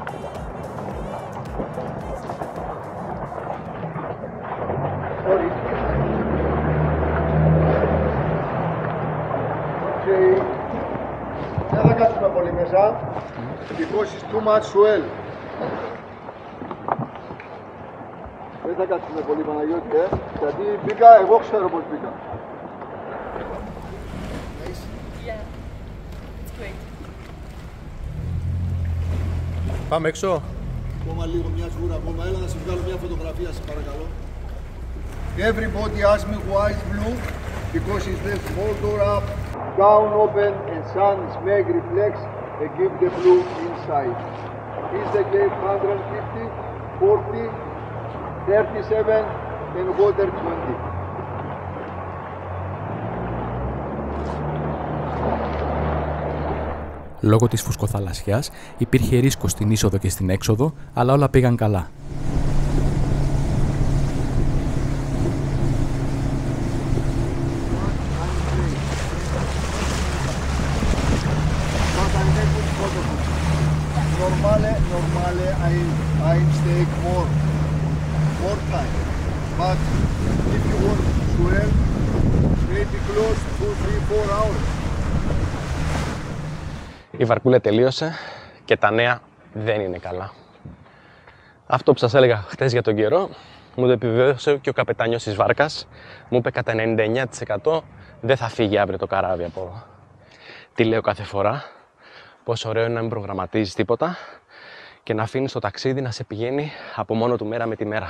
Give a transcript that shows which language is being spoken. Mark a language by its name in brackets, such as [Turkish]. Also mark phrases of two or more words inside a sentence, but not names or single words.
[Greek] Δεν θα κάτσουμε πολύ μέσα, [English] because it's too much swell. [Greek] Δεν θα κάτσουμε πολύ, Παναγιώτη, γιατί μπήκα, εγώ ξέρω πως μπήκα. Πάμε έξω. Ακόμα λίγο, μια σγούρα ακόμα. Έλα να σε βγάλω μια φωτογραφία, σε παρακαλώ. [English] Everybody asks me why it's blue, because it's the small door up, down open and sun smeg reflects and give the blue inside. Is the gate 150, 40, 37 and water 20. [Greek] Λόγω της φουσκοθαλασσιάς υπήρχε ρίσκο στην είσοδο και στην έξοδο, αλλά όλα πήγαν καλά. [English] Normally I stay more time, but if you want to swim, maybe close to 3-4 hours. [Greek] Η βαρκούλα τελείωσε και τα νέα δεν είναι καλά. Αυτό που σας έλεγα χτες για τον καιρό, μου το επιβεβαίωσε και ο καπετάνιος της βάρκας. Μου είπε κατά 99% δεν θα φύγει αύριο το καράβι από εδώ. Τι λέω κάθε φορά, πόσο ωραίο είναι να μην προγραμματίζεις τίποτα και να αφήνεις το ταξίδι να σε πηγαίνει από μόνο του μέρα με τη μέρα.